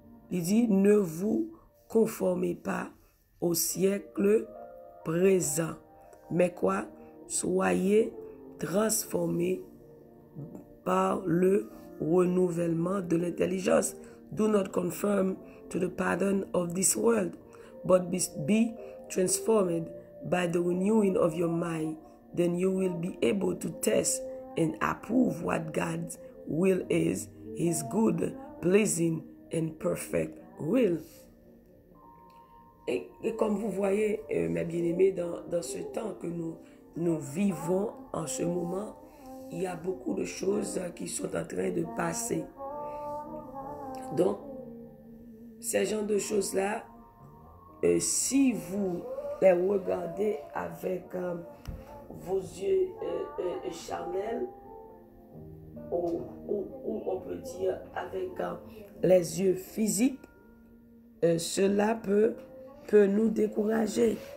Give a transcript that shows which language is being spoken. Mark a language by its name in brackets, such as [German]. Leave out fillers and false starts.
[French] Il dit, ne vous conformez pas au siècle présent, mais quoi? Soyez transformés par le renouvellement de l'intelligence. [English] Do not conform to the pattern of this world, but be transformed by the renewing of your mind. Then you will be able to test and approve what God's will is, His good, pleasing, and perfect will. [French] Et comme vous voyez, mes bien-aimés, dans ce temps que nous vivons en ce moment, il y a beaucoup de choses qui sont en train de passer. Donc, ces genres de choses-là, si vous les regardez avec vos yeux charnels, ou on peut dire avec les yeux physiques, cela peut nous décourager.